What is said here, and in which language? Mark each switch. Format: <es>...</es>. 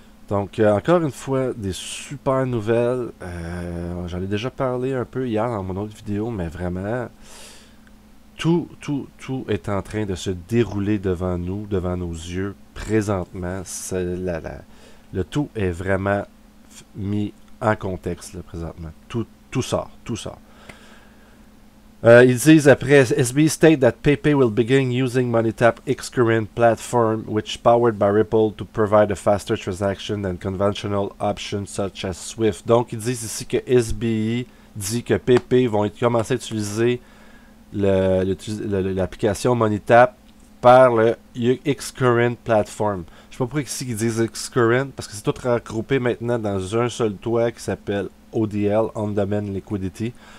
<fr>Donc, encore une fois, des super nouvelles. J'en ai déjà parlé un peu hier dans mon autre vidéo, mais vraiment, tout est en train de se dérouler devant nous, devant nos yeux, présentement. Le tout est vraiment mis en contexte, là, présentement. Tout sort. Ils disent après,</fr> <en>SBI state that PayPay will begin using MoneyTap Xcurrent platform, which powered by Ripple to provide a faster transaction than conventional options such as Swift.</en> <fr>Donc, ils disent ici que SBI dit que PayPay vont commencer à utiliser l'application MoneyTap par le Xcurrent platform. Je sais pas pourquoi ici ils disent Xcurrent, parce que c'est tout regroupé maintenant dans un seul toit qui s'appelle ODL, On-Demand Liquidity.</fr>